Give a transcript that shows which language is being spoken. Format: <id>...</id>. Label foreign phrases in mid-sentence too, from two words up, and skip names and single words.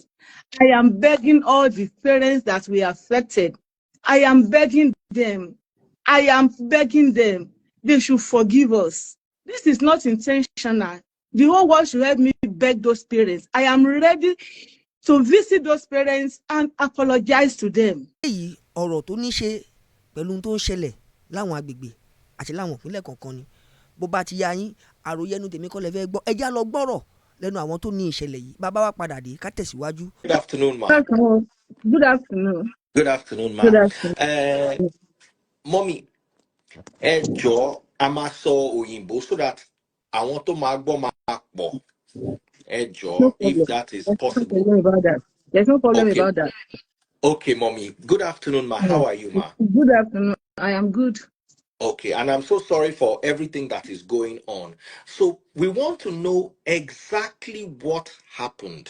<en>I am begging all the parents that were affected. I am begging them. I am begging them. They should forgive us. This is not intentional. The whole world should help me beg those parents. I am ready to visit those parents and apologize to them.</en> <yo>èyí ọ̀rọ̀ tó ní ṣe pẹ̀lú ohun tó ń ṣẹlẹ̀ láwọn agbègbè àti láwọn ìpínlẹ̀ kọ̀ọ̀kan ni bó bá ti yá yín àròyẹnu tèmi kọ́ lẹ fẹ́ gbọ́ ẹjá lọ gbọ́rọ̀ lẹ́nu àwọn tó ní ìṣẹ̀lẹ̀ yìí bàbá wa padà dé ká tẹ̀síwájú.</yo> <en>good afternoon, ma. Good afternoon. Good afternoon, ma. Good afternoon. Mommy,</en> <yo>ẹ jọ̀ọ́ a máa sọ òyìnbó</yo> <en>so that</en> <yo>àwọn tó máa gbọ́ máa pọ̀. Ẹ jọ̀ọ́,</yo> <en>if that is possible. There's no problem Okay. about that. Okay, mommy. Good afternoon, ma. How are you, ma? Good afternoon. I am good. Okay, and I'm so sorry for everything that is going on. So we want to know exactly what happened.</en>